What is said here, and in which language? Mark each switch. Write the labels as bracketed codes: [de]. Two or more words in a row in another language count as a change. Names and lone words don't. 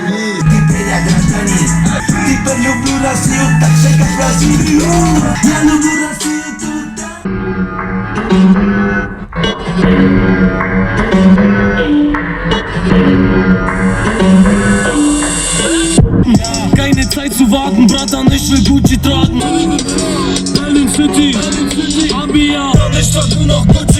[ru] Теперь я гражданин. Теперь люблю Россию так же, как Бразилию. Я люблю Россию туда. [de] Keine Zeit zu warten, Bratan, ich will Gucci tragen. Berlin City, Abia, ich trag nur noch Gucci.